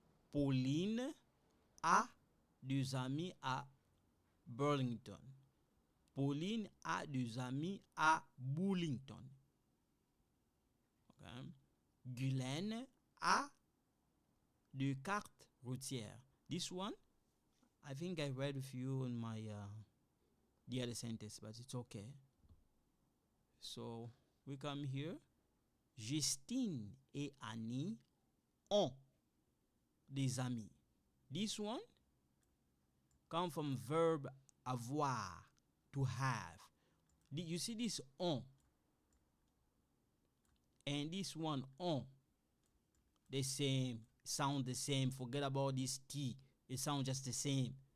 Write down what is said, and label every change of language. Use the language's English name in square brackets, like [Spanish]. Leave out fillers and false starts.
[French] Pauline a des amis à Burlington. Pauline a des amis à Burlington. Okay. Guylaine a des cartes routières. [English] This one, I think I read with you in my the other sentence, but it's okay. So we come here. [French] Justine et Annie ont des amis. [English] This one come from verb avoir, to have. You see this on and this one on, the same, sound the same. Forget about this T, it sounds just the same.